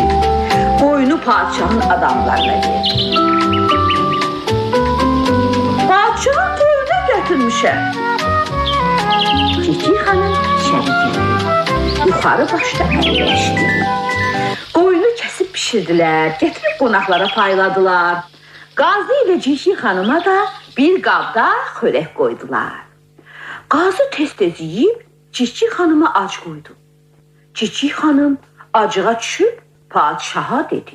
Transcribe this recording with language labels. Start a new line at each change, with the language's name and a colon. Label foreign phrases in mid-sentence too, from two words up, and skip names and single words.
Turkish: Boynu padişahın adamlarına geldi.
Azerbaijani: Padişahın toyuna getirmişəm.
Turkish: Cikcik Hanım içeri girdi.
Azerbaijani: Yukarı başta əyləşdi. Qoyunu kəsib pişirdilər, getirib qonaqlara payladılar. Qazı ilə Cikcik Hanıma da bir qabda xörək qoydular. Qazı tez-tez yiyib Cikcik Hanıma ac qoydu. Cikcik Hanım acığa düşüb padişaha dedi.